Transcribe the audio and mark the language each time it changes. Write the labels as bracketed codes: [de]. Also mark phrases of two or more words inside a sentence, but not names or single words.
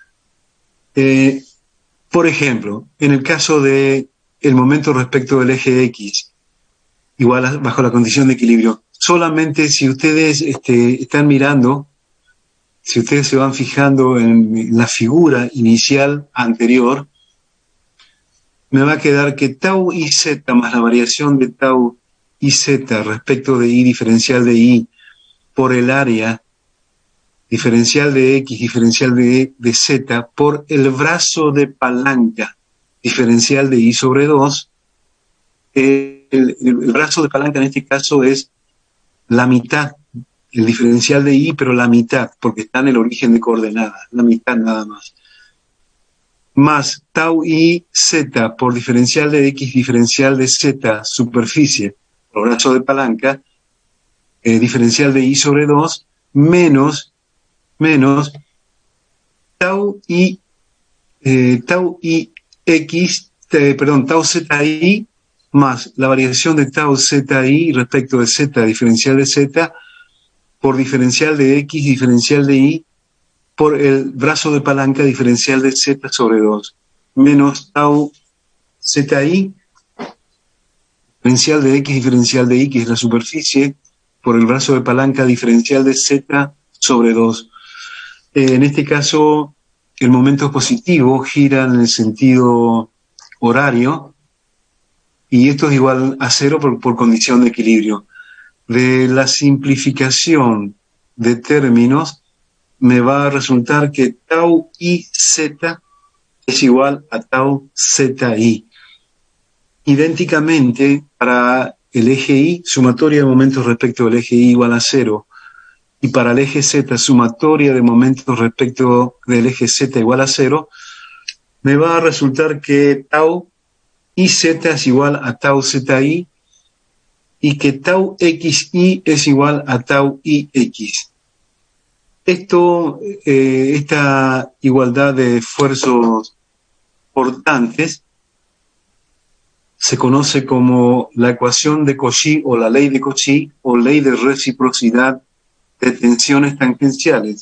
[es] Por ejemplo, en el caso de el momento respecto del eje X, igual bajo la condición de equilibrio, solamente si ustedes están mirando, si ustedes se van fijando en la figura inicial anterior, me va a quedar que tau i z más la variación de tau i z respecto de i diferencial de i por el área diferencial de x diferencial de z por el brazo de palanca diferencial de i sobre 2. El brazo de palanca en este caso es la mitad, el diferencial de i, pero la mitad, porque está en el origen de coordenadas, la mitad nada más. Más tau i z por diferencial de x diferencial de z superficie, por brazo de palanca, diferencial de i sobre 2, menos tau i tau zi más la variación de tau zi respecto de z diferencial de z por diferencial de x diferencial de y por el brazo de palanca diferencial de z sobre 2 menos tau zi diferencial de x diferencial de y, que es la superficie, por el brazo de palanca diferencial de z sobre 2. En este caso, el momento positivo gira en el sentido horario y esto es igual a 0 por condición de equilibrio. De la simplificación de términos, me va a resultar que tau i z es igual a tau zi. Idénticamente, para el eje y, sumatoria de momentos respecto del eje y igual a 0, y para el eje z, sumatoria de momentos respecto del eje z igual a 0, me va a resultar que tau i z es igual a tau zi y que tau xi es igual a tau ix. Esta igualdad de esfuerzos portantes se conoce como la ecuación de Cauchy o la ley de Cauchy o ley de reciprocidad de tensiones tangenciales.